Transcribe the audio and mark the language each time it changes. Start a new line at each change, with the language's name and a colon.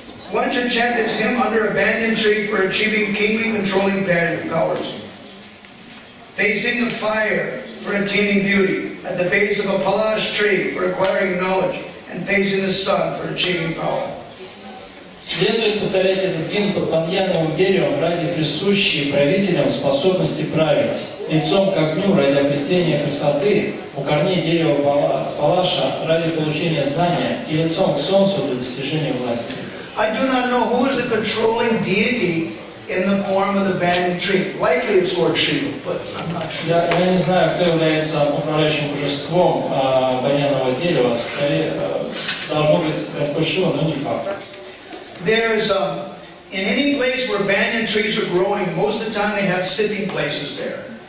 English: One should chant this hymn under a banyan tree for achieving kingly controlling powers. Facing the fire for attaining beauty, at the base of a palash tree for acquiring knowledge, and facing the sun for achieving power.
Russian: Следует повторять этот гимн под баньяновым деревом ради присущей правителям способности править, лицом к огню ради обретения красоты, у корней дерева палаша ради получения знания и лицом к солнцу для достижения власти.
English: I do not know who is the controlling deity in the form of the banyan tree. Likely it's Lord Shiva, but I'm not sure.
Russian: Я не знаю, кто является управляющим божеством баньянового дерева. Скорее, должно быть Господь Шива, но не факт.
English: There's in any place where banyan trees are growing, most of the time they have sitting places there.